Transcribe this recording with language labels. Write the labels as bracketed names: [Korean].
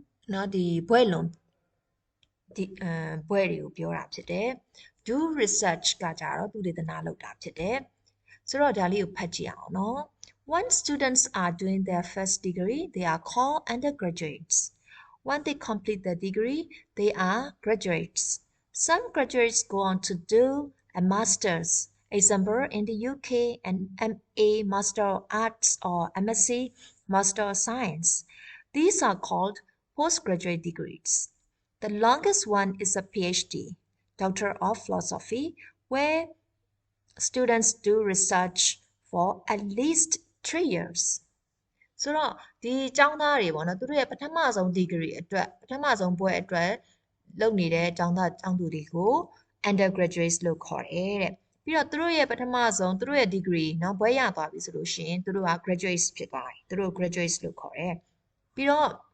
[Burmese] เนาะဒီဘွဲလွန်ဒီဘွဲတွေကိုပြောတာဖြစ်တယ် do research ကကြတော့သူတေသနာလုပ်တာဖြစ်တယ်ဆိုတော့ဒါလေးကိုဖတ်ကြည့်အောင်เนาะ [English] When students are doing their first degree, they are called undergraduates. When they complete their degree, they are graduates. Some graduates go on to do a master's. Example, in the UK, an MA Master of Arts or MSc Master of Science. These are called postgraduate degrees. The longest one is a PhD, Doctor of Philosophy, where students do research for at least 3 years [Burmese] ဆိုတော့ဒီကျောင်းသားတွေပေါ့နော်သူတို့ရဲ့ပထမဆုံး degree အတွက်ပထမဆုံးဘွဲ့အတွက်လုပ်နေတဲ့ကျောင်းသားကျောင်းသူတွေကို undergraduates လို့ခေါ်တယ်တဲ့ပြီးတော့သူတို့ရဲ့ပထမဆုံးသူတို့ရဲ့ degree เนาะဘွဲ့ရသွားပြီဆိုလို့ရှိရင်သူတို့က graduates ဖြစ်သွားတယ်သူတို့ graduates လို့ခေါ်တယ်ပြီးတော့